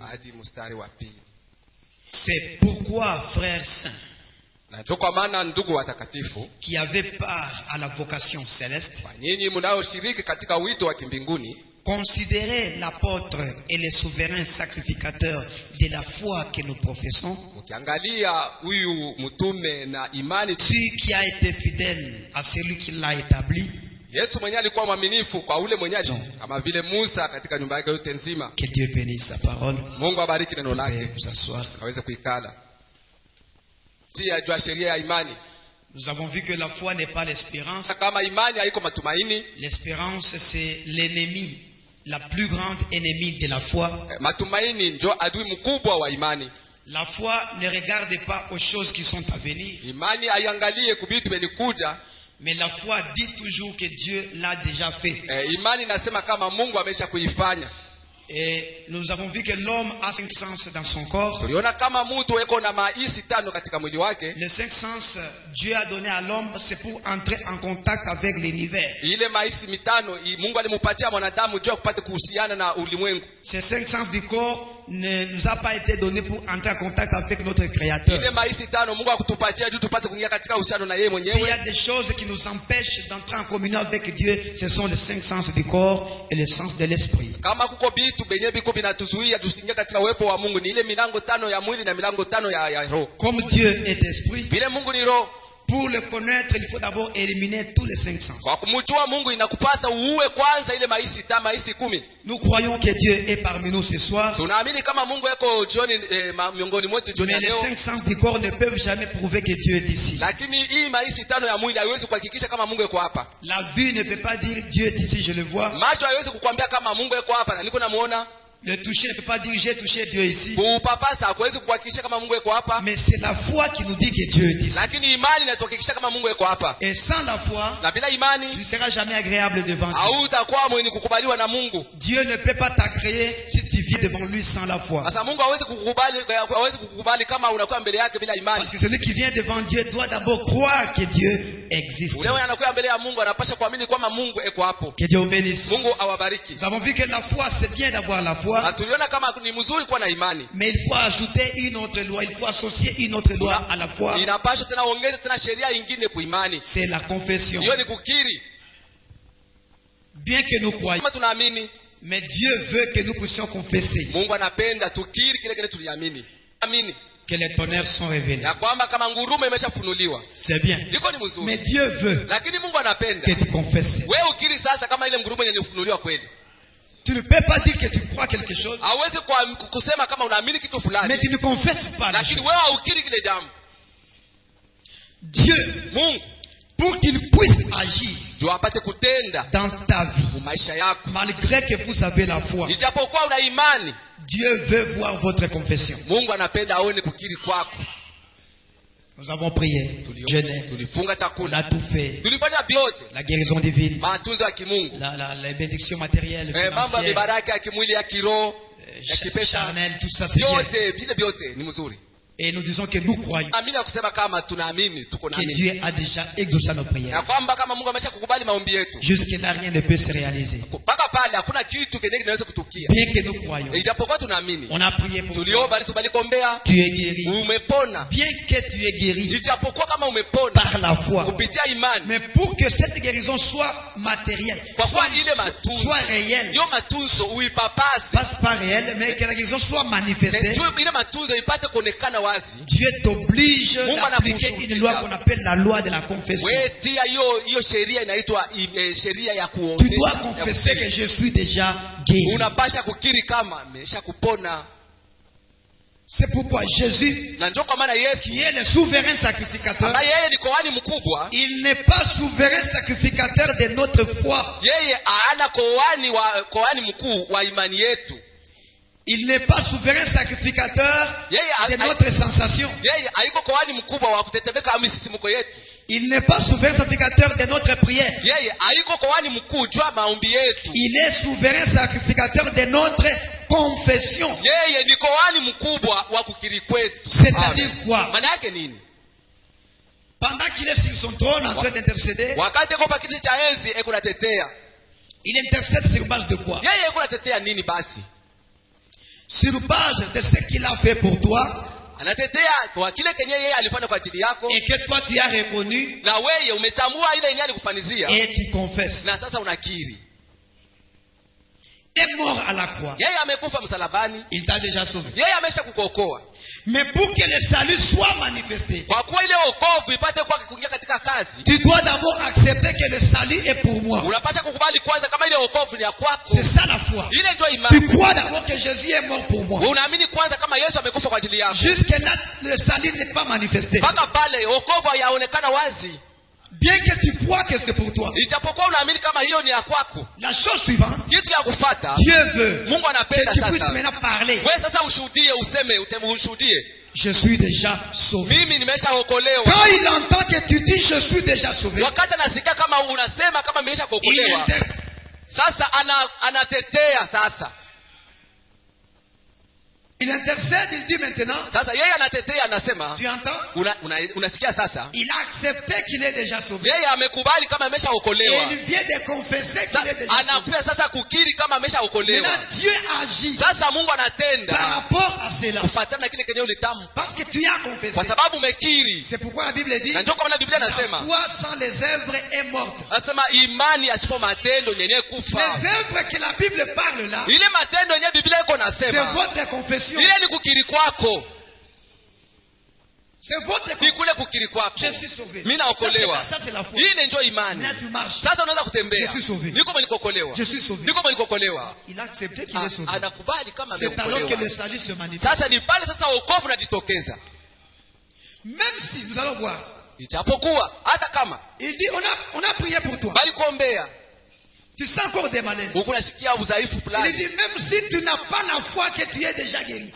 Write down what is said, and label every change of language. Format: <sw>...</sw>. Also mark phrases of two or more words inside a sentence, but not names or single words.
<fr>C'est pourquoi, frères saints, qui avez part à la vocation céleste, considérez l'apôtre et le souverain sacrificateur de la foi que nous professons, celui qui a été fidèle à celui qui l'a établi.</fr> <sw>Yesu mwenyewe alikuwa mwaminifu kwa ule mwenyeji kama vile Musa katika nyumba yake yote nzima.</sw> <fr>Que Dieu bénisse sa parole.</fr> <sw>Mungu abariki neno lake.</sw> <fr>Vous asseoir.</fr> <sw>Aweze kuikala. Tia jua sheria ya imani.</sw> <fr>Nous avons vu que la foi n'est pas l'espérance.</fr> <sw>Kama imani haiko matumaini.</sw> <fr>L'espérance c'est l'ennemi, la plus grande ennemie de la foi.</fr> <sw>Matumaini ndio adui mkubwa wa imani.</sw> <fr>La foi ne regarde pas aux choses qui sont à venir.</fr> <sw>Imani haiangalie kubitu benikuja.</sw> <fr>Mais la foi dit toujours que Dieu l'a déjà fait.</fr> <sw>Imani nasema kama Mungu amesha kuifanya.</sw> <fr>Et nous avons vu que l'homme a 5 sens dans son corps.</fr> <sw>Tuliona kama mtu eko na maisi tano katika mwili wake.</sw> <fr>Les 5 sens Dieu a donné à l'homme, c'est pour entrer en contact avec l'univers.</fr> <sw>Ile maisi mitano Mungu alimupatia mwanadamu juu kupata kuhusiana na ulimwengu.</sw> <fr>Ces 5 sens du corps ne nous a pas été donné pour entrer en contact avec notre créateur.</fr> <sw>Ile maisi tano Mungu akutupatia juu tupate kuingia katika uhusiano na yeye mwenyewe.</sw> <fr>S'il y a des choses qui nous empêchent d'entrer en communion avec Dieu, ce sont les 5 sens du corps et le sens de l'esprit.</fr> <sw>Kama kuko bitu benye biko binatuzuia tusiingie katika uwepo wa Mungu ni ile milango tano ya mwili na milango tano ya roho.</sw> <fr>Comme Dieu est esprit,</fr> <sw>vile Mungu ni roho,</sw> <fr>pour le connaître, il faut d'abord éliminer tous les 5 sens.</fr> <sw>Kwa kumjua Mungu inakupasa uue kwanza ile maisi 10.</sw> <fr>Nous croyons que Dieu est parmi nous ce soir.</fr> <sw>Tunaamini kama Mungu yuko jioni miongoni mwetu jioni leo.</sw> <fr>Mais les 5 sens du corps ne peuvent jamais prouver que Dieu est ici.</fr> <sw>Lakini hii maisi 5 ya mwili haiwezi kuhakikisha kama Mungu yuko hapa.</sw> <fr>La vue ne peut pas dire Dieu est ici, je le vois.</fr> <sw>Macho haiwezi kukwambia kama Mungu yuko hapa na niko namuona.</sw> <fr>Le toucher ne peut pas dire j'ai touché Dieu ici.</fr> <sw>Kupapasa hakuwezi kuhakikisha kama Mungu yuko hapa.</sw> <fr>Mais c'est la foi qui nous dit que Dieu est ici.</fr> <sw>Lakini imani inatuhakikisha kama Mungu yuko hapa.</sw> <fr>Et sans la foi,</fr> <sw>na bila imani,</sw> <fr>tu ne seras jamais agréable devant Dieu.</fr> <sw>Hautakuwa mwenye kukubaliwa na Mungu.</sw> <fr>Dieu ne peut pas t'agréer si tu vis devant lui sans la foi.</fr> <sw>Sasa Mungu hawezi kukubali kama unakuwa mbele yake bila imani.</sw> <fr>Parce que celui qui vient devant Dieu doit d'abord croire que Dieu existe.</fr> <sw>Ule anakuwa mbele ya Mungu anapaswa kuamini kwamba Mungu yuko hapo.</sw> <fr>Que Dieu vous bénisse.</fr> <sw>Mungu awabariki.</sw> <fr>Nous avons vu que la foi c'est bien d'avoir la foi.</fr> <sw>Tuliona kama ni mzuri kuwa na imani.</sw> <fr>Mais il faut ajouter une autre loi, il faut associer une autre loi à la foi.</fr> <sw>Inapaswa tena ongeza tena sheria nyingine kwa imani.</sw> <fr>C'est la confession.</fr> <sw>Hiyo ni kukiri.</sw> <fr>Bien que nous croyons.</fr> <sw>Kama tunaamini,</sw> <fr>mais Dieu veut que nous puissions confesser.</fr> <sw>Mungu anapenda tukiri kile tuliamini. Amini.</sw> <fr>Que les tonnerres sont révélés.</fr> <sw>Ya kwamba kama ngurumo imeshafunuliwa.</sw> <fr>C'est bien.</fr> <sw>Liko ni mzuri.</sw> <fr>Mais Dieu veut.</fr> <sw>Lakini Mungu anapenda</sw> <fr>que tu confesses.</fr> <sw>Wewe ukiri sasa kama ile ngurumo ilifunuliwa kweli.</sw> <fr>Tu ne peux pas dire que tu crois quelque chose.</fr> <sw>Hawezi kusema kama unaamini kitu fulani.</sw> <fr>Mais tu ne confesses pas.</fr> <sw>Lakini wewe ukiri kile jambo.</sw> <fr>Dieu,</fr> <sw>Mungu,</sw> <fr>pour qu'il puisse agir</fr> <sw>apate kutenda</sw> <fr>dans ta vie,</fr> <sw>maisha yako,</sw> <fr>malgré que vous avez la foi,</fr> <sw>ijapokuwa una imani,</sw> <fr>Dieu veut voir votre confession.</fr> <sw>Mungu anapenda aone kukiri kwako.</sw> <fr>Nous avons prié, jeûné,</fr> <sw>tulifunga chakula,</sw> <fr>on a tout fait,</fr> <sw>tulifanya vyote,</sw> <fr>la guérison divine,</fr> <sw>matunzo ya kimungu,</sw> <fr>la bénédiction matérielle,</fr> <sw>mambo ya baraka ya kimwili ya kiroho, ya kipesa,</sw> <fr>charnel, tout ça c'est bien.</fr> <sw>Vyote ni mzuri.</sw> <fr>Et nous disons que nous croyons que Dieu a déjà exaucé nos prières. Jusque-là, rien ne peut se réaliser. Bien que nous croyons, on a prié pour toi. Tu es guéri. Bien que tu es guéri par la foi. Mais pour que cette guérison soit matérielle, soit réelle, passe pas réelle, mais que la guérison soit manifestée,</fr> <sw>wazi,</sw> <fr>Dieu t'oblige d'appliquer une loi qu'on appelle la loi de la confession.</fr> <sw>hiyo sheria inaitwa sheria ya</sw> <fr>Tu</fr> <sw>kuonesha.</sw> <fr>dois confesser que je suis déjà guéri.</fr> <sw>Unapasha kukiri kama amesha kupona.</sw> <fr>C'est pourquoi Jésus,</fr> <sw>Na ndio kwa maana Yesu</sw> <fr>qui est le souverain sacrificateur,</fr> <sw>ambaye yeye ni kuhani mkubwa,</sw> <fr>il n'est pas souverain sacrificateur de notre foi.</fr> <sw>yeye ana kuhani mkuu wa imani yetu.</sw> <fr>Il n'est pas souverain sacrificateur de notre sensation.</fr> <sw>Yeye haiko kuhani mkubwa wa kutetemeka misisimko yetu.</sw> <fr>Il n'est pas souverain sacrificateur de notre prière.</fr> <sw>Yeye haiko kuhani mkuu juu maombi yetu.</sw> <fr>Il est souverain sacrificateur de notre confession.</fr> <sw>Yeye ni kuhani mkubwa wa kukiri kwetu.</sw> <fr>C'est-à-dire quoi?</fr> <sw>Maana yake nini?</sw> <fr>Pendant qu'il est sur son trône en train d'intercéder,</fr> <sw>wakati kwa kiti cha enzi eko natetea,</sw> <fr>il intercède sur base de quoi?</fr> <sw>Yeye eko natetea nini basi?</sw> <fr>Sur base de ce qu'il a fait pour toi,</fr> <sw>anatetea kwa kile kenye yeye alifanya kwa ajili yako,</sw> <fr>et que toi tu as reconnu,</fr> <sw>na wewe umetambua ile yenye alikufanizia,</sw> <fr>et tu confesses.</fr> <sw>na sasa unakiri.</sw> <fr>Il est mort à la croix.</fr> <sw>Yeye amekufa msalabani,</sw> <fr>il t'a déjà sauvé.</fr> <sw>Yeye amesha kukuokoa.</sw> <fr>Mais pour que le salut soit manifesté,</fr> <sw>kwa kuwa ile wokovu ipate kwa kuingia katika kazi,</sw> <fr>tu dois d'abord accepter que le salut est pour moi.</fr> <sw>Unapaswa kukubali kwanza kama ile wokovu ni ya kwako.</sw> <fr>C'est ça la foi.</fr> <sw>Ile ndio imani.</sw> <fr>Tu crois d'abord que Jésus est mort pour moi.</fr> <sw>Unaamini kwanza kama Yesu amekufa kwa ajili yako.</sw> <fr>Jusque là le salut n'est pas manifesté.</fr> <sw>Mpaka pale wokovu hayaonekana wazi.</sw> <fr>Bien que tu crois que c'est pour toi.</fr> <sw>Ijapokuwa unaamini kama hiyo ni ya kwako.</sw> <fr>La chose suivante,</fr> <sw>kitu ya kufuata,</sw> <fr>Dieu veut</fr> <sw>Mungu anapenda</sw> <fr>que tu puisses</fr> <sw>sasa</sw> <fr>maintenant parler.</fr> <sw>wewe sasa ushuhudie, useme, ushuhudie.</sw> <fr>Je suis déjà sauvé.</fr> <sw>Mimi nimeshaokolewa.</sw> <fr>Quand il entend que tu dis je suis déjà sauvé,</fr> <sw>wakati anasikia kama unasema kama nimeshaokolewa, sasa anatetea sasa.</sw> <fr>Il intercède, il dit maintenant.</fr> <sw>Sasa yeye anatetea, anasema.</sw> <fr>Tu entends?</fr> <sw>Unasikia sasa?</sw> <fr>Il a accepté qu'il est déjà sauvé.</fr> <sw>Yeye amekubali kama ameshaokolewa.</sw> <fr>Et il vient de confesser qu'il est déjà sauvé.</fr> <sw>Anakuja sasa kukiri kama ameshaokolewa.</sw> <fr>Maintenant Dieu agit.</fr> <sw>Sasa Mungu anatenda</sw> <fr>par rapport à cela.</fr> <sw>Kufuatana na kile kenye ulitamka.</sw> <fr>Parce que tu as confessé.</fr> <sw>Kwa sababu umekiri.</sw> <fr>C'est pourquoi la Bible dit.</fr> <sw>Na ndio kwa maana Biblia inasema.</sw> <fr>La foi sans les œuvres est morte.</fr> <sw>Anasema imani asipo matendo yenyewe kufa.</sw> <fr>Les œuvres que la Bible parle là.</fr> <sw>Ile matendo yenyewe Biblia iko nasema.</sw> <fr>C'est votre confession.</fr> <sw>Ile ni kukiri kwako.</sw> <fr>C'est votre</fr> <sw>kukiri kukiri kwako.</sw> <fr>Je suis sauvé.</fr> <sw>Mimi naokolewa.</sw> <fr>Ça c'est la foi.</fr> <sw>Hii ndio imani. Sasa unaweza kutembea.</sw> <fr>Je suis sauvé.</fr> <sw>Niko nikokolewa.</sw> <fr>Je suis sauvé.</fr> <sw>Niko nikokolewa.</sw> <fr>Il a accepté qu'il est sauvé.</fr> <sw>Anakubali kama ameokolewa.</sw> <fr>C'est alors que le salut se manifeste.</fr> <sw>Sasa ni pale sasa wokovu unajitokeza.</sw> <fr>Même si nous allons voir.</fr> <sw>Ijapokuwa hata kama</sw> <fr>il dit on a prié pour toi.</fr> <sw>Bali kuombea.</sw> <fr>Tu sens encore des malaises.</fr> <sw>Unasikia udhaifu fulani.</sw> <fr>Il dit même si tu n'as pas la foi que tu es déjà guéri.</fr>